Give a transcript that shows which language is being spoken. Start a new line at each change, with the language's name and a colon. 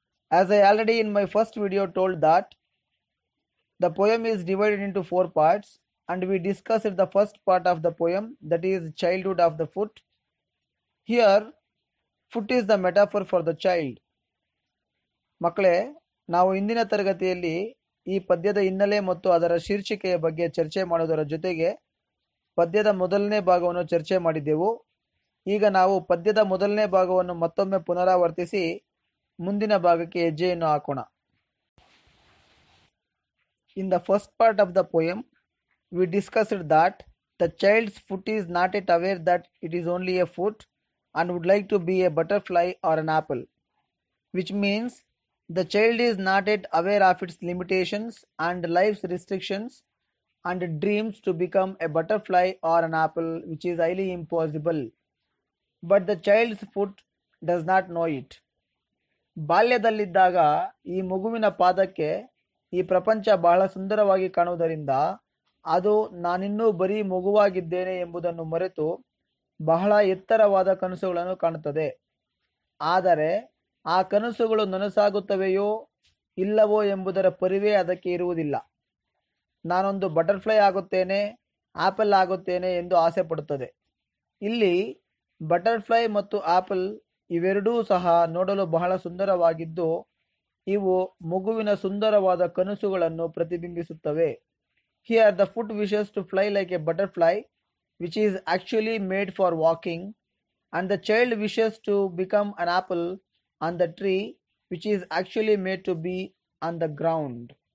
English: As I already in my first video told that the poem is divided into four parts, and we discussed the first part of the poem, that is childhood of the foot. Here, foot is the metaphor for the child.
Kannada: ಮಕ್ಕಳೇ, ನಾವು ಇಂದಿನ ತರಗತಿಯಲ್ಲಿ ಈ ಪದ್ಯದ ಹಿನ್ನೆಲೆ ಮತ್ತು ಅದರ ಶೀರ್ಷಿಕೆಯ ಬಗ್ಗೆ ಚರ್ಚೆ ಮಾಡುವುದರ ಜೊತೆಗೆ ಪದ್ಯದ ಮೊದಲನೇ ಭಾಗವನ್ನು ಚರ್ಚೆ ಮಾಡಿದ್ದೆವು. ಈಗ ನಾವು ಪದ್ಯದ ಮೊದಲನೇ ಭಾಗವನ್ನು ಮತ್ತೊಮ್ಮೆ ಪುನರಾವರ್ತಿಸಿ ಮುಂದಿನ ಭಾಗಕ್ಕೆ ಹೆಜ್ಜೆಯನ್ನು ಹಾಕೋಣ.
English: In the first part of the poem, we discussed that the child's foot is not yet aware that it is only a foot and would like to be a butterfly or an apple, which means the child is not yet aware of its limitations and life's restrictions and dreams to become a butterfly or an apple, which is highly impossible. But the child's foot does not know it.
Kannada: ಬಾಲ್ಯದಲ್ಲಿದ್ದಾಗ ಈ ಮಗುವಿನ ಪಾದಕ್ಕೆ ಈ ಪ್ರಪಂಚ ಬಹಳ ಸುಂದರವಾಗಿ ಕಾಣುವುದರಿಂದ ಅದು ನಾನಿನ್ನೂ ಬರೀ ಮಗುವಾಗಿದ್ದೇನೆ ಎಂಬುದನ್ನು ಮರೆತು ಬಹಳ ಎತ್ತರವಾದ ಕನಸುಗಳನ್ನು ಕಾಣುತ್ತದೆ. ಆದರೆ ಆ ಕನಸುಗಳು ನನಸಾಗುತ್ತವೆಯೋ ಇಲ್ಲವೋ ಎಂಬುದರ ಪರಿವೇ ಅದಕ್ಕೆ ಇರುವುದಿಲ್ಲ. ನಾನೊಂದು ಬಟರ್ಫ್ಲೈ ಆಗುತ್ತೇನೆ, ಆಪಲ್ ಆಗುತ್ತೇನೆ ಎಂದು ಆಸೆ ಪಡುತ್ತದೆ. ಇಲ್ಲಿ ಬಟರ್ಫ್ಲೈ ಮತ್ತು ಆಪಲ್ ಇವೆರಡೂ ಸಹ ನೋಡಲು ಬಹಳ ಸುಂದರವಾಗಿದ್ದು ಇವು ಮಗುವಿನ ಸುಂದರವಾದ ಕನಸುಗಳನ್ನು ಪ್ರತಿಬಿಂಬಿಸುತ್ತವೆ.
English: Here the foot wishes to fly like a butterfly, which is actually made for walking, and the child wishes to become an apple on the tree, which is actually made to be on the ground.